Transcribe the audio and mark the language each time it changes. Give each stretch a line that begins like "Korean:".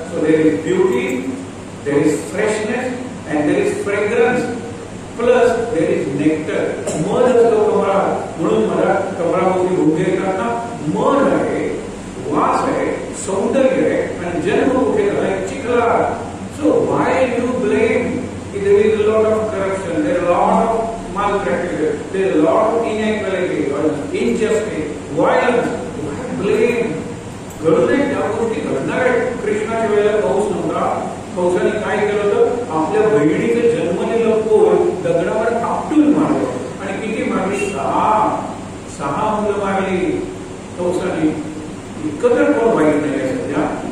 English: So there is beauty, there is freshness and there is fragrance, plus there is nectar.
Marathi: मध असतो कमळात, म्हणून मला कमळामध्ये भुंगे येतात ना. मध आहे, वास आहे, सौंदर्य आहे, आणि जन्म कुठे झालाय?
English: चिखलात. So why you blame? There is a lot of corruption, there is a lot of malpractice, there is a lot of inequality or injustice, violence. Why blame?
Marathi: घडू नये त्या गोष्टी घडणार आहेत. कृष्णाच्या वेळेला पाऊस नव्हता, पावसाने काय केलं होतं? आपल्या बहिणीचं जन्मलेलं पोर दगडावर आपटून मारलं. आणि किती मारली? 6 मुलं मारली पावसाने. इतकं तर कोण वाईट नाही आहे सध्या.